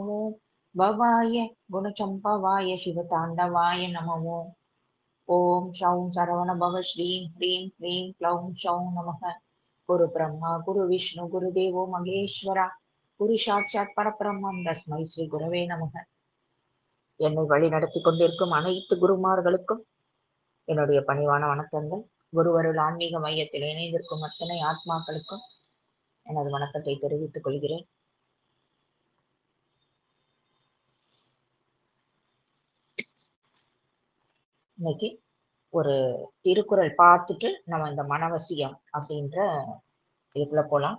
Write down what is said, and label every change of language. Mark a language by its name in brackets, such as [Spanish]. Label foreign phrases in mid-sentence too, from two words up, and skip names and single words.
[Sanskrit] ॐ भवाय गुणचम्पवाय शिवताण्डवाय नमः। ॐ शौं सरवणभव श्रीं ह्रीं क्लीं क्लौं शौं नमः। गुरु ब्रह्मा गुरु विष्णु गुरुदेवो महेश्वरा गुरु साक्षात् परब्रह्मं तस्मै श्री गुरवे நமக. [Tamil] என்னை வழி நடத்தி கொண்டிருக்கும் அனைத்து குருமார்களுக்கும் என்னுடைய பணிவான வணக்கங்கள். குருவருள் ஆன்மீக மையத்தில் இணைந்திருக்கும் அத்தனை ஆத்மாக்களுக்கும் எனது வணக்கத்தை தெரிவித்துக் கொள்கிறேன். இன்னைக்கு ஒரு திருக்குறள் பார்த்துட்டு நம்ம இந்த மனவசியம் அப்படின்ற இதுக்குள்ள போலாம்.